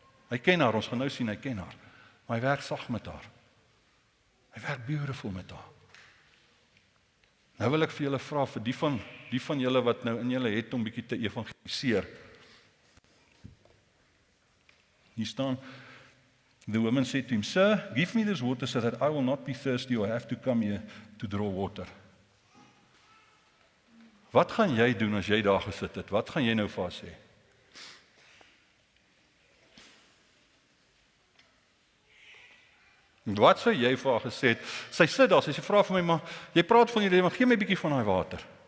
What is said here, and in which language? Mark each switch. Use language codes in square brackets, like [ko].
[af] Hy ken haar, ons gaan nou sien, hy ken haar. Maar hy werk sag met haar. Hy werk beautiful met haar. Nou wil ek vir julle vra, vir die van julle wat nou in julle het om bietjie te evangeliseer. Hier staan, [en] the woman said to him, Sir, give me this water so that I will not be thirsty or have to come here to draw water. [af] Wat gaan jy doen as jy daar gesit het? Wat gaan jy nou vir haar sê? Wat sou jy vir haar gesê het? Sy sit daar, sy vra vir my, maar jy praat van hierdie, maar gee my 'n bietjie van daai water.